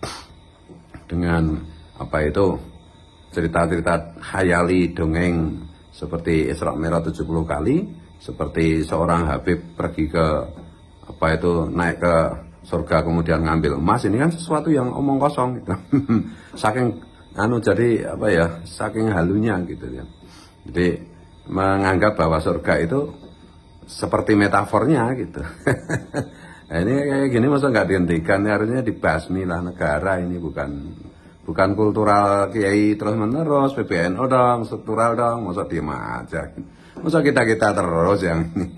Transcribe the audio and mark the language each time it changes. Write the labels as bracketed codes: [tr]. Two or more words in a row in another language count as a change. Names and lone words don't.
[id] Dengan cerita-cerita hayali dongeng seperti Isra Mi'raj 70 kali, seperti seorang Habib pergi ke naik ke surga kemudian ngambil emas. Ini kan sesuatu yang omong kosong gitu. Saking saking halunya gitu ya. Jadi menganggap bahwa surga itu seperti metafornya gitu. Nah, ini kayak gini masa nggak dihentikan, harusnya dibasmi lah negara ini, bukan kultural kiai terus menerus, PBNU dong, struktural dong, masa diem aja, masa kita terus yang ini.